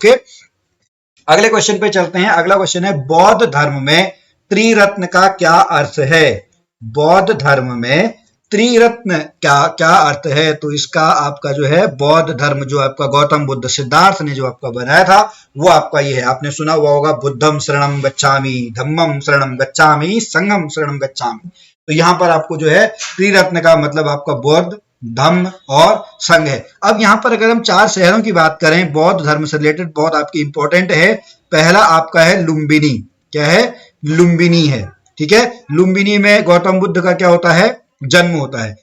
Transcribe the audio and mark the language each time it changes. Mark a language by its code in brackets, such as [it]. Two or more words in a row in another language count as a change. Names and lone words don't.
[hi] ओके, अगले क्वेश्चन पे चलते हैं। अगला क्वेश्चन है, बौद्ध धर्म में त्रिरत्न का क्या अर्थ है? बौद्ध धर्म में त्रिरत्न क्या अर्थ है? तो इसका आपका जो है बौद्ध धर्म जो आपका गौतम बुद्ध सिद्धार्थ ने जो आपका बनाया था वो आपका ये है। आपने सुना हुआ होगा, [pi] बुद्धम शरणम गच्छामि, धम्मम शरणम गच्छामि, संघम शरणम गच्छामि। [hi] तो यहां पर आपको जो है त्रिरत्न का मतलब आपका बौद्ध, धम्म और संघ है। अब यहां पर अगर हम 4 शहरों की बात करें बौद्ध धर्म से रिलेटेड, बहुत आपकी इंपॉर्टेंट है। पहला आपका है लुम्बिनी। क्या है? लुम्बिनी है। ठीक है, लुम्बिनी में गौतम बुद्ध का क्या होता है, जन्म होता है।